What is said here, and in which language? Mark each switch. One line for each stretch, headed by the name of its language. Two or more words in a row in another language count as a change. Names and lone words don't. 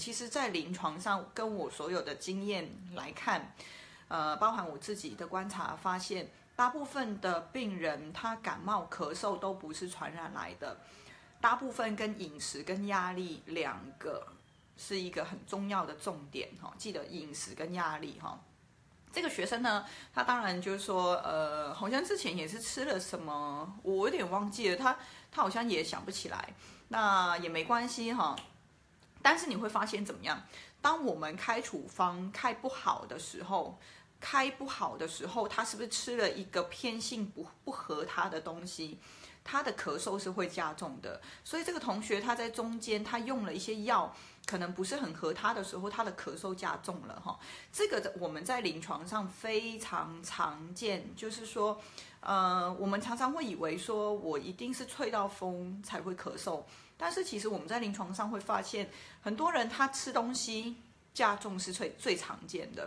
Chinese: 其實在臨床上跟我所有的經驗來看，包含我自己的觀察發現，大部分的病人他感冒咳嗽都不是傳染來的，大部分跟飲食跟壓力兩個是一個很重要的重點記得飲食跟壓力這個學生呢，他當然就是說，好像之前也是吃了什麼，我有點忘記了，他好像也想不起來，那也沒關係但是你會發現怎麼樣？當我們開處方開不好的時候，他是不是吃了一個偏性不合他的東西？他的咳嗽是會加重的，所以這個同學他在中間他用了一些藥，可能不是很合他的時候，他的咳嗽加重了這個我們在臨床上非常常見，就是說我們常常會以為說我一定是吹到風才會咳嗽，但是其實我們在臨床上會發現，很多人他吃東西加重是最常見的。